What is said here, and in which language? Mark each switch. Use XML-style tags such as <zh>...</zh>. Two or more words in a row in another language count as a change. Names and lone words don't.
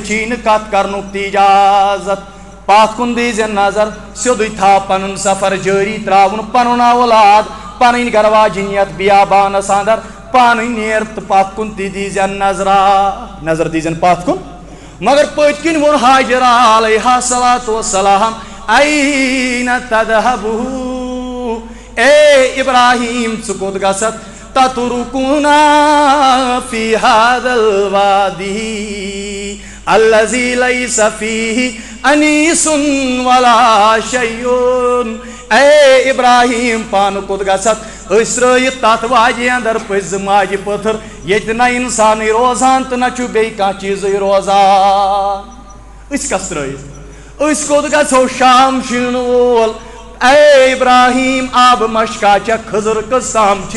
<ks>چھی نہٕ کتھ کرنُک تہِ اجازت پتھ کُن دیٖزِ نظر سیوٚدُے تھاو پنُن سفر جٲری تراوُن پنُن اولاد پنٕنۍ گرواجِنیت بیابانس اندر پانہٕ نیر تہٕ پتھ کُن تہِ دیٖزِ نظر دیٖزٮ۪ن پتھ کُن مگر پٔتۍ کِنۍ ووٚن حاجرہ</ks> <ar>علیہا الصلوۃ والسلام ایٖنَ تذهبُ</ar> <ks>اے ابراہیم ژٕ کوٚت گژھکھ</ks> <ar>تترکونا فی هذا الوادی الذی لیس فیہ انیس ولا شیء</ar> <ks>اے ابراہیم پانہٕ کوٚت گژھکھ أسۍ ترٲیِتھ تتھ وادی اندر پٔزۍ ماجہِ پٔتھٕر ییٚتہِ نہ انسانٕے روزان تہٕ نہ چھُ بیٚیہِ کانٛہہ چیٖزٕے روزان أسۍ کس ترٲیِتھ أسۍ کوٚت گژھو شام شیٖنہٕ وول اے ابراہیم آبہٕ مشکا چھےٚ کھٔزٕر قٕسام چھِ</ks>